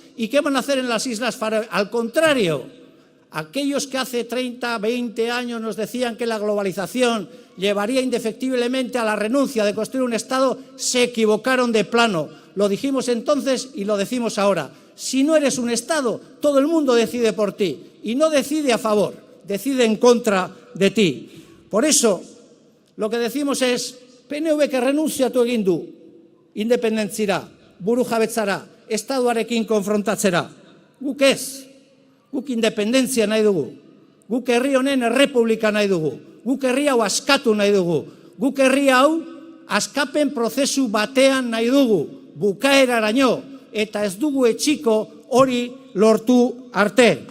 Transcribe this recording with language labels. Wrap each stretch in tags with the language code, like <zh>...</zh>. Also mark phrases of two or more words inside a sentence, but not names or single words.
<es>¿Y qué van a hacer en las Islas Faroe? Al contrario, aquellos que hace 30, 20 años nos decían que la globalización llevaría indefectiblemente a la renuncia de construir un Estado, se equivocaron de plano. Lo dijimos entonces y lo decimos ahora. Si no eres un Estado, todo el mundo decide por ti. Y no decide a favor, decide en contra de ti. Por eso, lo que decimos es, PNV que renuncia tu</es> <eu>egin du. independentzira, buru jabetzara, estaduarekin konfrontatzera. Guk ez, guk independentzia nahi dugu, guk herri honen errepublika nahi dugu, guk herri hau askatu nahi dugu, guk herri hau askapen prozesu batean nahi dugu, bukaeraraino, eta ez dugu etxiko hori lortu arte.</eu>